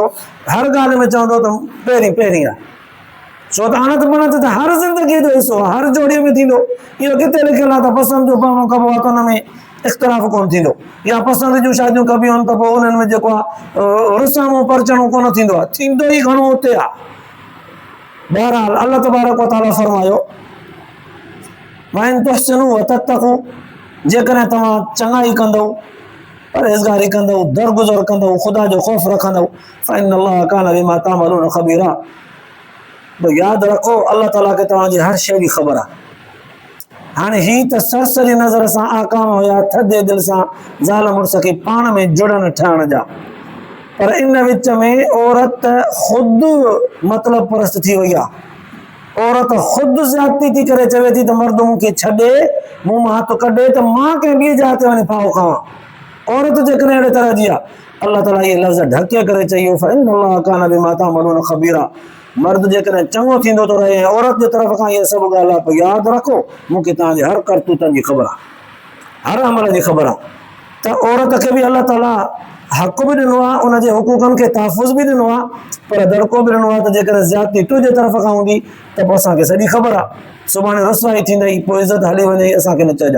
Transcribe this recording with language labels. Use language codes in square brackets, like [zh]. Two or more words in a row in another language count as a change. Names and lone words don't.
[sd] हर ॻाल्हि में चवंदो त पहिरीं आहे, छो त अणत बणत त हर ज़िंदगीअ जो हिसो आहे, हर जोड़ीअ में थींदो। इहो किथे लिखियलु आहे त पसंदि जो पवणो कबो आहे त हुन में इख़्तिलाफ़ कोन थींदो, या पसंदि जूं शादियूं कबियूं आहिनि त पोइ उन्हनि में जेको आहे रुसामो परचणो कोन थींदो आहे, थींदो ई घणो उते आहे। बहरहाल अल्लाह तबारक व तआला फरमायो [ar] وإن تحسنوا وتتقوا, [sd] जेकॾहिं तव्हां चङाई कंदव, परहेज़गारी कंदव, दरगुज़र कंदव, ख़ुदा जो ख़ौफ़ रखंदव, [ar] فإن الله كان بما تعملون خبيرا, [sd] तो यादि रखो अल्लाह ताला खे तव्हांजी हर शइ जी ख़बर आहे। हाणे ही त सरसरी नज़र सां आकाम हुया थधे दिलि सां ज़ाल मुड़ुस खे पाण में जुड़न ठहण जा, पर इन विच में औरत ख़ुदि मतिलब परस्त थी वई आहे। औरत ख़ुदि ज़्यादती थी करे चवे थी त मर्द मूंखे छॾे, मूं मां हथ कढे त मां कंहिं ॿिए जे हथ वञी फाहो खावां। औरत जेकॾहिं अहिड़े तरह जी आहे, अल्लाह ताला इहे लफ़्ज़ ढके करे चई [ar] فإن الله كان بما تعملون خبيرا, [sd] मर्द जेकॾहिं चङो थींदो थो रहे, औरत जे तरफ़ खां इहे सभु ॻाल्हि आहे, पोइ यादि रखो मूंखे तव्हांजे हर करतूतनि जी ख़बर आहे, हर अमल जी ख़बर आहे। त औरत खे बि अल्लाह ताला हक़ बि ॾिनो आहे, उनजे हुकूकनि खे तहफ़ुज़ बि ॾिनो आहे, पर दड़को बि ॾिनो आहे त जेकॾहिं ज़्यादती तुंहिंजे तरफ़ खां हूंदी त पोइ असांखे सॼी ख़बर आहे, सुभाणे रसवाई थींदई, पोइ इज़त हली वञे, असांखे न चइजां।